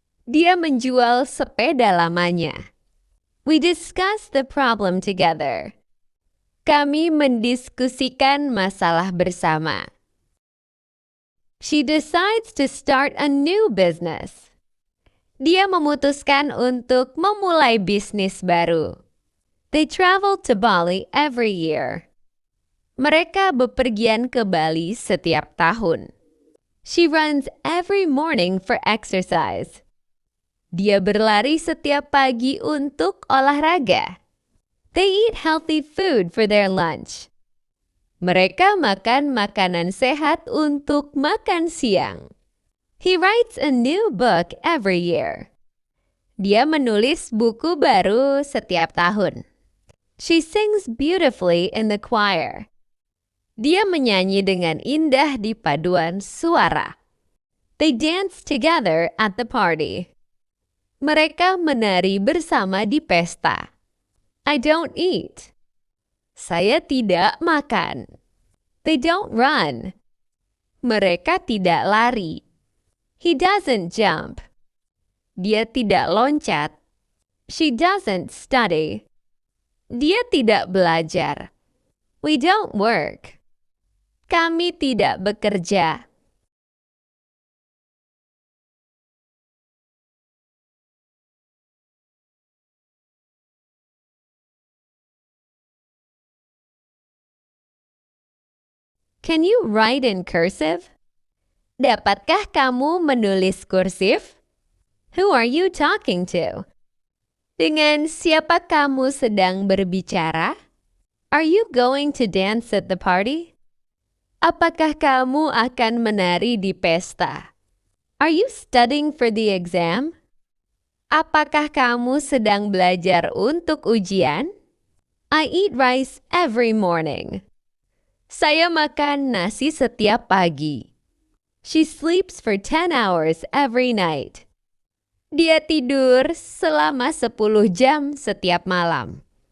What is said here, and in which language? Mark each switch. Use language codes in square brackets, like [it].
[id] Dia menjual sepeda lamanya. [en] We discuss the problem together. [id] Kami mendiskusikan masalah bersama. [en] She decides to start a new business. [id] Dia memutuskan untuk memulai bisnis baru. [en] They travel to Bali every year. [id] Mereka bepergian ke Bali setiap tahun. [en] She runs every morning for exercise. [id] Dia berlari setiap pagi untuk olahraga. [en] They eat healthy food for their lunch. [id] Mereka makan makanan sehat untuk makan siang. [en] He writes a new book every year. [id] Dia menulis buku baru setiap tahun. [en] She sings beautifully in the choir. [id] Dia menyanyi dengan indah di paduan suara. [en] They dance together at the party. [id] Mereka menari bersama di pesta. [en] I don't eat. [id] Saya tidak makan. [en] They don't run. [id] Mereka tidak lari. [en] He doesn't jump. [id] Dia tidak loncat. [en] She doesn't study. [id] Dia tidak belajar. [en] We don't work. [id] Kami tidak bekerja. [en] Can you write in cursive? [id] Dapatkah kamu menulis kursif? [en] Who are you talking to? [id] Dengan siapa kamu sedang berbicara? [en] Are you going to dance at the party? [id] Apakah kamu akan menari di pesta? [en] Are you studying for the exam? [id] Apakah kamu sedang belajar untuk ujian? [en] I eat rice every morning. [id] Saya makan nasi setiap pagi. [en] She sleeps for 10 hours every night. [id] Dia tidur selama 10 jam setiap malam.